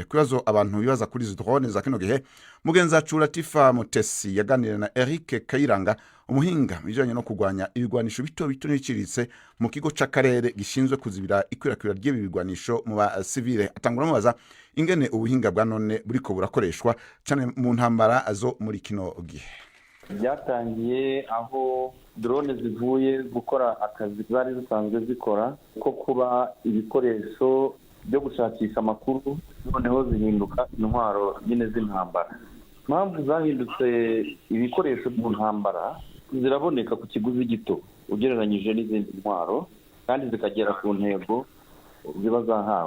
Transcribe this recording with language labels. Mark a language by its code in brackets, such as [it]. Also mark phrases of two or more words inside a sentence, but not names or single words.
[rn] Kubazo abantu bibaza kuri izi drone za kino gihe, mugenzi wacu Latifa Mutesi yaganiriye na Eric Kayiranga, umuhinga bijanye no kugwanya ibigwanisho bito n'ibiciriritse mu kigo c'akarere gishinzwe kuzibira ikwirakwira ry'ibi bigwanisho mu basivile. Atangura mubaza ingene ubuhinga bwa none buriko burakoreshwa cyane mu ntambara azo muri kino gihe. [rw] Byatangiye aho drone zivuye gukora akazi zari zisanzwe zikora ko kuba ibikoresho byo gushakisha amakuru, noneho zihinduka intwaro nyine z'intambara. impamvu zahindutse ibikoresho mu ntambara ziraboneka ku kiguzi gito ugereranyije n'izindi ntwaro kandi zikagera ku ntego ziba zahawe.